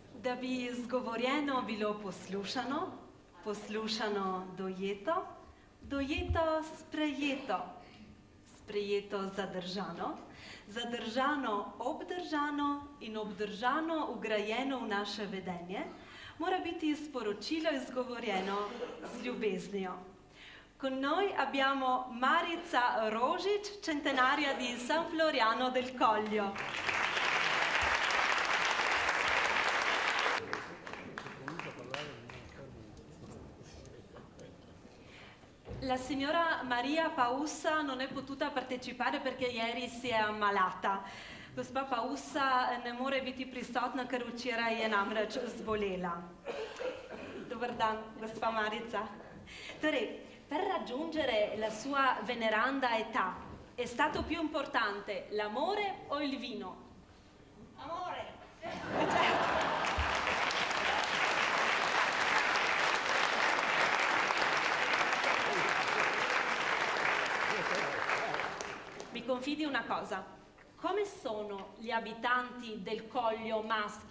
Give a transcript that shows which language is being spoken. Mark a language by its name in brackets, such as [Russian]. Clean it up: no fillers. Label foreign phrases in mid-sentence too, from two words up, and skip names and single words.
[Slovenian] Da bi izgovorjeno bilo poslušano, poslušano dojeto, dojeto sprejeto, sprejeto zadržano, zadržano obdržano in obdržano ugrajeno v naše vedenje, mora biti sporočilo izgovorjeno z ljubeznijo. [Italian] Con noi abbiamo Marica Rožič, centenaria di San Floriano del Coglio. La signora Maria Paussa non è potuta partecipare perché ieri si è ammalata. [Slovenian] Gospa Paussa ne more biti prisotna, ker včeraj je namreč zbolela. Dobar dan, gospa Marica. Torej, [Italian] per raggiungere la sua veneranda età è stato più importante l'amore o il vino? Amore! Mi confidi una cosa, come sono gli abitanti del Coglio maschi?